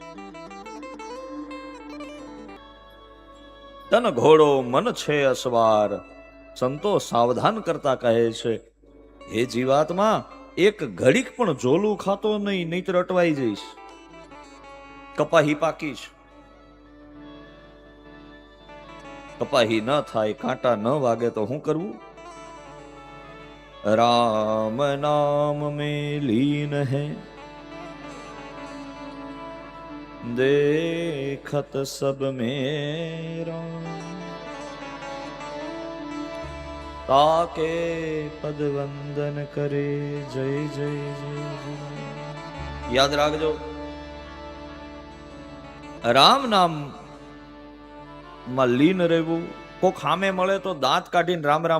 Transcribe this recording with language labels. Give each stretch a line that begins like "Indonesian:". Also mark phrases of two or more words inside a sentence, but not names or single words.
Gujarati: તન ઘોડો મન છે અસવાર, સંતો સાવધાન કરતા કહે છે, હે જીવાત્મા, એક ઘડીક પણ જોલું ખાતો નહીં, નહીતર અટવાઈ જઈશ. કપાહી પાકીશ. કપાહી ન થાય, કાંટા ન વાગે તો શું કરવું?
Hindi: રામ નામ में लीन है, देखत सब मेरा, ताके पद वंदन करे, जय जय जय जय.
Gujarati: યાદ રાખજો, રામ નામ માં લીન રહેવું. કોક સામે મળે તો દાંત કાઢીને રામ રામ